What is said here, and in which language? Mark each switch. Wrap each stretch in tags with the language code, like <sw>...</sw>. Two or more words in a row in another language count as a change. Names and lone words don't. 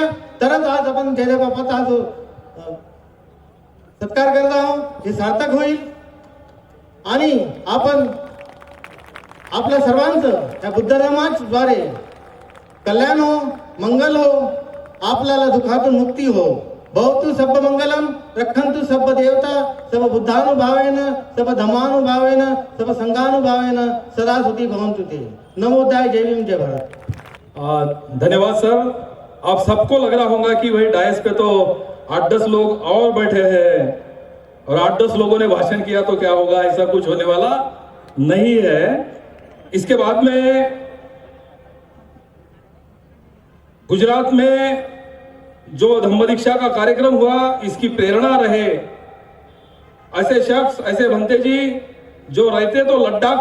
<mr>तरच आज आपण जयदेव बापाचा हा जो सत्कार करत आहोत हे सार्थक होईल आणि आपण आपल्या सर्वांचं या बुद्ध धर्माद्वारे कल्याण हो, मंगल हो, आपल्याला दुःखातून मुक्ती हो.</mr> <pi>भवतु सब मंगलम, रक्षन्तु सब देवता, सब बुद्धानुभावेन, सब धम्मानुभावेन, सब संघानुभावेन सदा सुखी भवन्तु ते. नमो बुद्धाय,</pi> <mr>जय भीम, जय भारत.</mr> <hi>धन्यवाद सर। आप सबको लग रहा होगा कि भाई डायस पे तो 8-10 लोग और बैठे हैं और 8-10 लोगों ने भाषण किया तो क्या होगा, ऐसा कुछ होने वाला नहीं है। इसके बाद में गुजरात में जो धम्म दीक्षा का कार्यक्रम हुआ, इसकी प्रेरणा रहे ऐसे शख्स, ऐसे भंते जी जो रहते तो लद्दाख</hi>